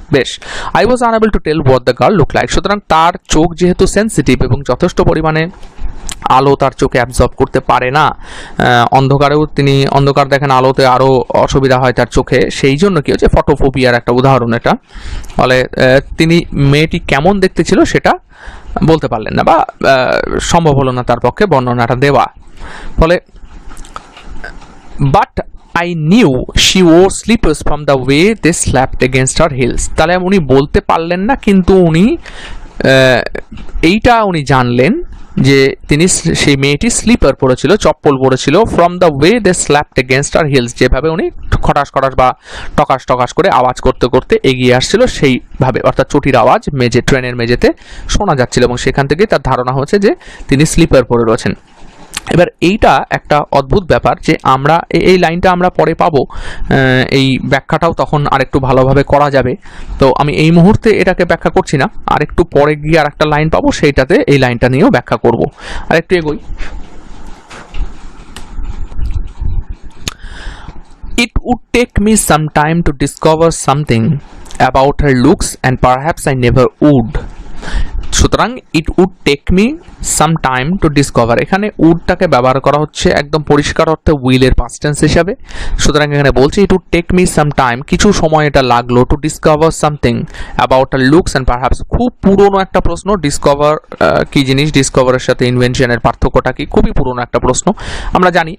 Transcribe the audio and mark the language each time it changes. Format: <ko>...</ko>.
<bn>বেশ,</bn> <en>I was unable to tell what the girl look like.</en> <bn>সুতরাং তার চোখ যেহেতু সেন্সিটিভ এবং যথেষ্ট পরিমাণে আলো তার চোখে অ্যাবজর্ব করতে পারে না, অন্ধকারেও তিনি অন্ধকার দেখেন, আলোতে আরও অসুবিধা হয় তার চোখে, সেই জন্য কি হচ্ছে ফটোফোবিয়ার একটা উদাহরণ এটা। ফলে তিনি মেয়েটি কেমন দেখতে ছিল সেটা বলতে পারলেন না, বা সম্ভব হলো না তার পক্ষে বর্ণনাটা দেওয়া।</bn> <en>ফলে but I knew she wore slippers from the way they slapped against her heels.</en> <bn>তাহলে উনি বলতে পারলেন না, কিন্তু উনি এইটা উনি জানলেন যে তিনি সেই মেয়েটি স্লিপার পরেছিল, চপ্পল পরেছিল,</bn> <en>from the way they slapped against her heels,</en> <bn>যেভাবে উনি খটাস খটাস বা টকাস টকাস করে আওয়াজ করতে করতে এগিয়ে আসছিল সেইভাবে, অর্থাৎ চটির আওয়াজ মেঝে, ট্রেনের মেঝেতে শোনা যাচ্ছিল, এবং সেখান থেকে তার ধারণা হচ্ছে যে তিনি স্লিপার পরে রয়েছেন। এবার এইটা একটা অদ্ভুত ব্যাপার যে আমরা এই লাইনটা আমরা পরে পাবো, এই ব্যাখ্যাটাও তখন আরেকটু ভালোভাবে করা যাবে। তো আমি এই মুহূর্তে এটাকে ব্যাখ্যা করছি না, আরেকটু পরে গিয়ে আরেকটা লাইন পাবো, সেইটাতে এই লাইনটা নিয়েও ব্যাখ্যা করব। আরেকটু এগোই।</bn> <en>It would take me some time to discover something about her looks and perhaps I never would.</en> <bn>সুতরাং</bn> <en>it would take me some time to discover,</en> <bn>এখানে উডটাকে ব্যবহার করা হচ্ছে একদম পরিষ্কার অর্থে উইলের পাস্ট টেন্স হিসাবে। সুতরাং এখানে বলছে</bn> <en>it would take me some time,</en> <bn>কিছু সময় এটা লাগলো,</bn> <en>To discover something about a looks and perhaps.</en> <bn>খুব পুরনো একটা প্রশ্ন, ডিসকভার কি জিনিস, ডিসকভারের সাথে ইনভেনশনের পার্থক্যটা কি, খুবই পুরনো একটা প্রশ্ন আমরা জানি।</bn>